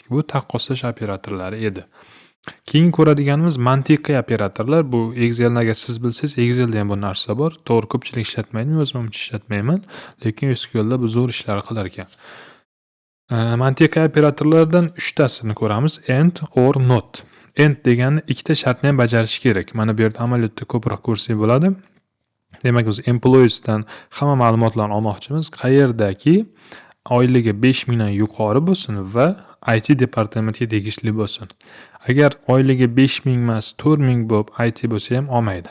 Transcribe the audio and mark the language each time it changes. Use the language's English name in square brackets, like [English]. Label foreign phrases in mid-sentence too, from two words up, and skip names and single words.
[Uzbek] Bu taqqoslash operatorlari edi. Keyin ko'radiganimiz mantiqiy operatorlar. Bu Excel'ni agar siz bilsangiz, Excel'da ham bu narsa bor. To'g'ri, ko'pchilik ishlatmaydi, men o'zim uncha ishlatmayman, lekin SQLda bu zo'r ishlar qilar ekan. Mantiqiy operatorlardan 3 tasini ko'ramiz: [English] and or not. [Uzbek] And degani ikkita shartni ham bajarish kerak. Mana bu yerda amaliyotda ko'proq ko'rsak bo'ladi. Demak, biz employees'dan hamma ma'lumotlarni olmoqchimiz. Qayerdaki oyligi 5000 dan yuqori bo'lsin va IT departamentiga tegishli bo'lsin. Agar oyligi 5000 emas, 4000 bo'lib IT bo'lsa ham olmaydi.